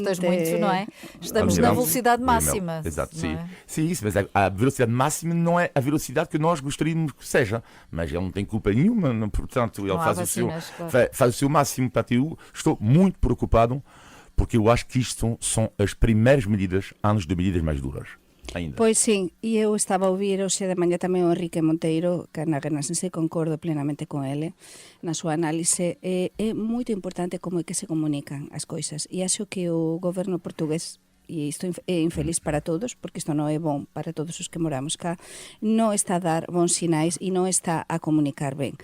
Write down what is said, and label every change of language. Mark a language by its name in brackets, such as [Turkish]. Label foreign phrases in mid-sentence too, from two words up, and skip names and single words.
[Portuguese] gostas muito, não é? Estamos na Almirante. velocidade máxima. Exato, não sim. é? Sim, isso, mas a velocidade máxima não é a velocidade que nós gostaríamos que seja. Mas ele não tem culpa nenhuma, portanto, ele Não há faz, vacinas, claro. faz o seu máximo para ter. Estou muito preocupado, porque eu acho que isto são as primeiras medidas antes de medidas mais duras. Ainda. [Galician] Pois sim, e eu estaba a ouvir hoxe de mañá tamén o Enrique Monteiro, que na Renascense concordo plenamente con ele, na súa análise, é moito importante como é que se comunican as coisas. E acho que o goberno portugués, e isto é infeliz para todos, porque isto non é bom para todos os que moramos cá, non está a dar bons sinais e non está a comunicar ben.